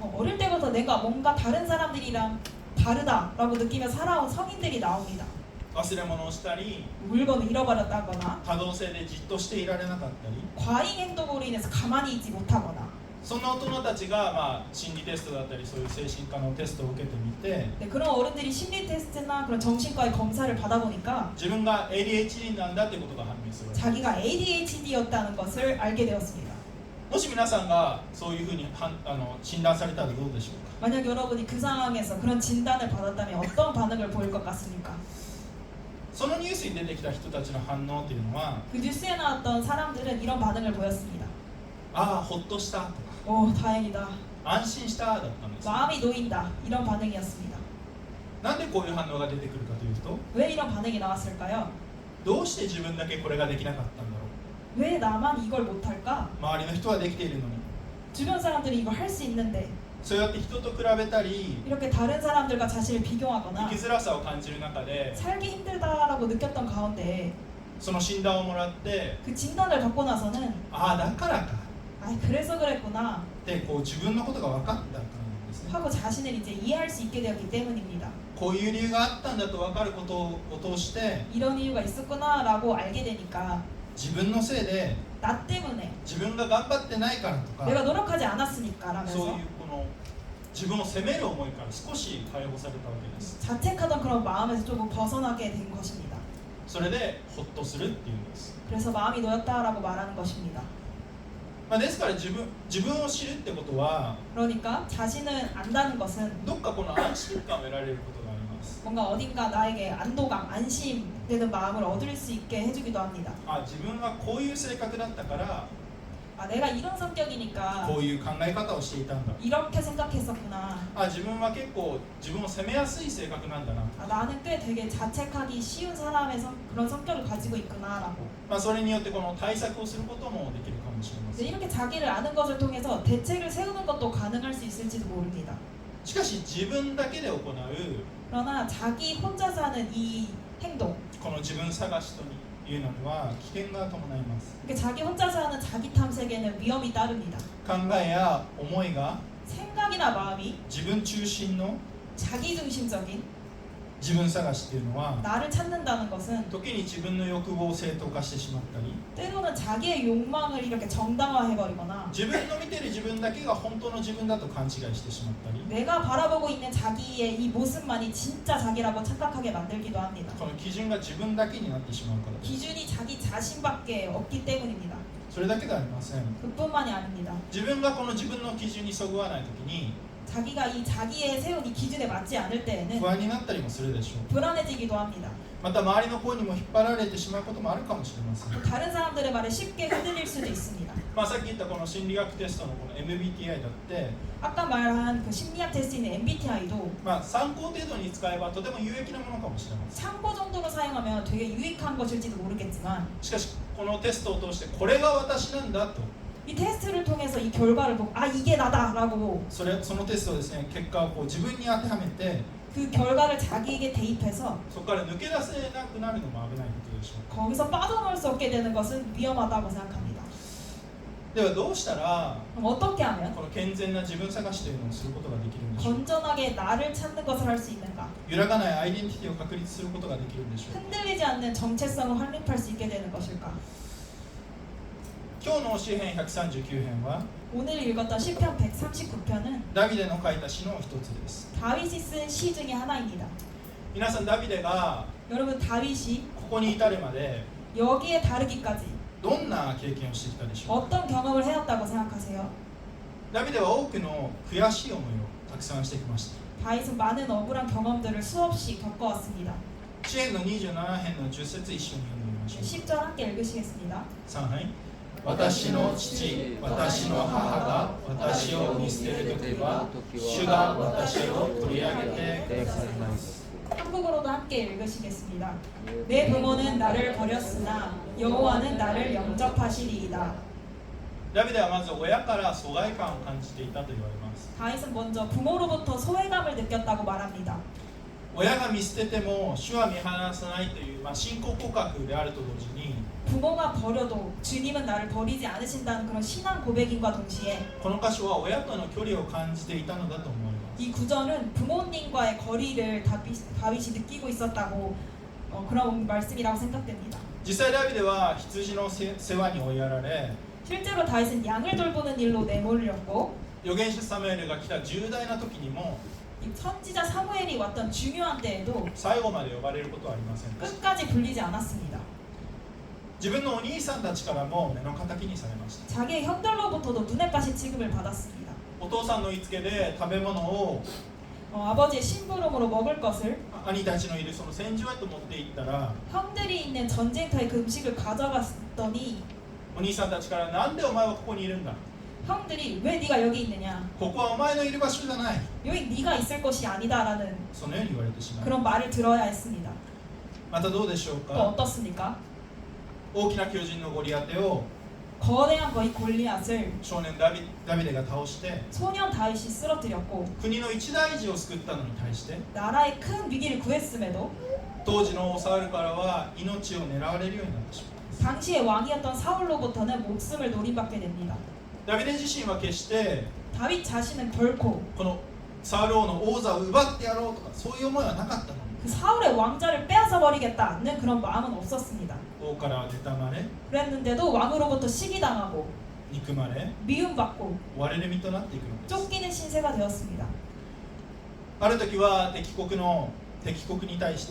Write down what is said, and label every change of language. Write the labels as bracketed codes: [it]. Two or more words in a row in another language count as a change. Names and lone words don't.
[ko] 어릴 때부터 내가 뭔가 다른 사람들이랑 다르다라고 느끼며 살아온 성인들이 나옵니다. [ja] 忘れ物をしたり、 [ko] 물건을 잃어버렸다거나 [ja] 多動性でじっとしていられなかったり、 [ko] 과잉 행동으로 인해서 가만히 있지 못하거나 [ja] そんな大人たちが、まあ、心理テストだったりそういう精神科のテストを受けてみて [ko] 네, 그런 어른들이 심리 테스트나 그런 정신과의 검사를 받아보니까 [ja] 自分が ADHD なんだということが判明する。 [ko] 자기가 ADHD였다는 것을 알게 되었습니다. [ja] もし皆さんがそういうふうに診断されたらどうでしょうか。 [ko] 만약 여러분이 그 상황에서 그런 진단을 받았다면 어떤 반응을 보일 것 같습니까? [ja] そのニュースに出てきた人たちの反応というのは、 [ko] 그 뉴스에 나왔던 사람들은 이런 반응을 보였습니다. [ja] ああほっとしたとか [ko] 오, 다행이다. [ja] 安心しただったんです。 [ko] 마음이 놓인다. 이런 반응이었습니다. [ja] なんでこういう反応が出てくるかというと、 [ko] 왜 이런 반응이 나왔을까요? [ja] どうして自分だけこれができなかったんだろう。 [ko] 왜 나만 이걸 못할까? [ja] 周りの人はできているのに。 [ko] 주변 사람들이 이걸 할 수 있는데 [ja] そうやって人と比べたり [ko] 이렇게 다른 사람들과 자신을 [ja] 生 [ko] 비교하거나 [ja] きづらさを感じる中で [ko] 살기 힘들다라고 느꼈던 가운데 [ja] その診断をもらって [ko] 그 진단을 받고 나서는 [ja] ああだからか [ko] 아, 그래서 그랬구나 [ja] ってこう自分のことが分かったからなんですね。 [ko] 하고 자신을 이제 이해할 수 있게 되었기 때문입니다. [ja] こういう理由があったんだと分かることを通して [ko] 이런 이유가 있었구나라고 알게 되니까 [ja] 自分のせいで [ko] 나 때문에 [ja] 自分が頑張ってないからとか [ko] 내가 노력하지 않았으니까 [ja] そう [ko] 라면서 [ja] いうこの自分を責める思いから少し解放されたわけです。 [ko] 자책하던 그런 마음에서 조금 벗어나게 된 것입니다. [ja] それでホッとするっていうんです。 [ko] 그래서 마음이 놓였다라고 말하는 것입니다. [ja] まあ、ですから自分を知るってことは [ko] 그러니까 자신을 안다는 것은 [ja] どっかこの安心感を得られることがあります。 [ko] 뭔가 어딘가 나에게 안도감, 안심되는 마음을 얻을 수 있게 해주기도 합니다. [ja] あ、自分はこういう性格だったから [ko] 아, 내가 이런 성격이니까 [ja] こういう考え方をしていたんだ。 [ko] 이렇게 생각했었구나. [ja] あ、自分は結構自分を責めやすい性格なんだな。 [ko] 아, 나는 꽤 되게 자책하기 쉬운 사람의 그런 성격을 가지고 있구나라고. [ja] まあ、それによってこの対策をすることもできるかもしれませ [ko] 근데 [ja] ん。 [ko] 이렇게 자기를 아는 것을 통해서 대책을 세우는 것도 가능할 수 있을지도 모릅니다. [ja] しかし自分だけで行う [ko] 그러나 자기 혼자서 하는 이 행동, [ja] この自分探しというのには危険が伴います。 [ko] 그러니까 자기 혼자서 하는 자기 탐색에는 위험이 따릅니다. [ja] 考えや思いが [ko] 생각이나 마음이 [ja] 自分中心の [ko] 자기중심적인 [ja] 自分探しというのは [ko] 나를 찾는다는 것은 [ja] 時に自分の欲望を正当化してしまったり [ko] 때로는 자기의 욕망을 이렇게 정당화해버리거나 [ja] 自分の見ている自分だけが本当の自分だと勘違いしてしまったり [ko] 내가 바라보고 있는 자기의 이 모습만이 진짜 자기라고 착각하게 만들기도 합니다. [ja] この基準が自分だけになってしまうからです。 [ko] 기준이 자기 자신밖에 없기 때문입니다. [ja] それだけではありません。 [ko] 그뿐만이 아닙니다. [ja] 自分がこの自分の基準にそぐわないときに [ko] 자기가 이 자기의 세운 이 기준에 맞지 않을 때에는 [ja] 不安になったりもするでしょう。 [ko] 불안해지기도 합니다. [ja] また周りの声にも引っ張られてしまうこともあるかもしれません。 [ko] 또 다른 사람들의 말에 쉽게 흔들릴 수도 있습니다. [ja] まあ、さっき言ったこの心理学テストのこの MBTI だって、 [ko] 아까 말한 그 심리학 테스트인 MBTI도 [ja] まあ、参考程度に使えばとても有益なものかもしれません。 [ko] 참고 정도로 사용하면 되게 유익한 것일지도 모르겠지만 [ja] しかしこのテストを通してこれが私なんだと [ko] 이 테스트를 통해서 이 결과를 보고 아 이게 나다라고 [ja] そのテストをですね結果をこう自分に当てはめて [ko] 그 결과를 자기에게 대입해서 [ja] そこから抜け出せなくなるのも危ないことでしょう。 [ko] 거기서 빠져나올 수 없게 되는 것은 위험하다고 생각합니다. [ja] ではどうしたら [ko] 그럼 어떻게 하면 [ja] この健全な自分探しというのをすることができるんでしょうか。 [ko] 건전하게 나를 찾는 것을 할 수 있는가? [ja] 揺らがないアイデンティティを確立することができるんでしょうか。 [ko] 흔들리지 않는 정체성을 확립할 수 있게 되는 것일까? [ja] 今日の詩編139編は [ko] 오늘 읽었던 시편 139편은 [ja] ダビデの書いた詩の一つです。 [ko] 다윗이 쓴 시 중에 하나입니다. [ja] 皆さん、ダビデが [ko] 여러분, 다윗이 [ja] ここに至るまで [ko] 여기에 다르기까지 [ja] どんな経験をしてきたでしょうか。 [ko] 어떤 경험을 해왔다고 생각하세요? [ja] ダビデは多くの悔しい思いをたくさんしてきました。 [ko] 다윗은 많은 억울한 경험들을 수없이 겪어왔습니다. [ja] 詩編の27編の10節一緒に読んでみましょう。 [ko] 10절 함께 읽으시겠습니다. [ja] 3 はい。私の父、私の母が私を見捨てるときは、主が私を取り上げてくださいます。 [ko] 한국어로도 함께 읽으시겠습니다. 내 부모는 나를 버렸으나 여호와는 나를 영접하시리이다. [ja] ダビデはまず親から疎外感を感じていたと言われます。 [ko] 다윗은 먼저 부모로부터 소외감을 느꼈다고 말합니다. [ja] 親が見捨てても主は見放さないという、信仰告白であると同時に [ko] 부모가 버려도 주님은 나를 버리지 않으신다는 그런 신앙 고백인과 동시에 [ja] この箇所は親との距離を感じていたのだと思います。 [ko] 이 구절은 부모님과의 거리를 다윗이 느끼고 있었다고 그런 말씀이라고 생각됩니다. [ja] 実際ダビデは羊の世話に追いやられ [ko] 실제로 다윗은 양을 돌보는 일로 내몰렸고 [ja] 預言者サムエルが来た重大な時にも [ko] 이 선지자 사무엘이 왔던 중요한 때에도 [ja] 最後まで呼ばれることはありませんでした。 [ko] 끝까지 불리지 않았습니다. [ja] 自分のお兄さんたちからも目の敵にされました。 [ko] 자기의 형들로부터도 눈에 빠신 취급을 받았습니다. [ja] お父さんの言いつけで食べ物を [ko] 아버지의 심부름으로 먹을 것을 [ja] 兄たちのいるその戦場へと持って行ったら [ko] 형들이 있는 전쟁터에 그 음식을 가져갔더니 [ja] お兄さんたちからなんでお前はここにいるんだ [ko] 형들이 왜 네가 여기 있느냐 [ja] ここはお前のいる場所じゃない [ko] 여기 네가 있을 곳이 아니다라는 [ja] そのように言われてしまう。 [ko] 그런 말을 들어야 했습니다. [ja] またどうでしょう [ko] 또 [ja] か。 [ko] 어떻습니까? [ja] 大きな巨人のゴリアテを [ko] 거대한 거의 골리앗을 [ja] 少年ダビデが倒して [ko] 소년 다윗이 쓰러뜨렸고 [ja] 国の一大事を救ったのに対して [ko] 나라의 큰 위기를 구했음에도 [ja] 当時の王サウルからは命を狙われるようになってしまいます。 [ko] 당시의 왕이었던 사울로부터는 목숨을 노림받게 됩니다. [ja] ダビデ自身は決して [ko] 다윗 자신은 결코 [ja] このサウル王の王座を奪ってやろうとかそういう思いはなかったのに [ko] 그 사울의 왕자를 빼앗아 버리겠다는 그런 마음은 없었습니다. [ja] 王からは妬まれ [ko] 그랬는데도 왕으로부터 시기당하고 [ja] 憎まれ [ko] 미움받고 [ja] 割れる身となっていくのです。 [ko] 쫓기는 신세가 되었습니다. [ja] ある時は敵国に対して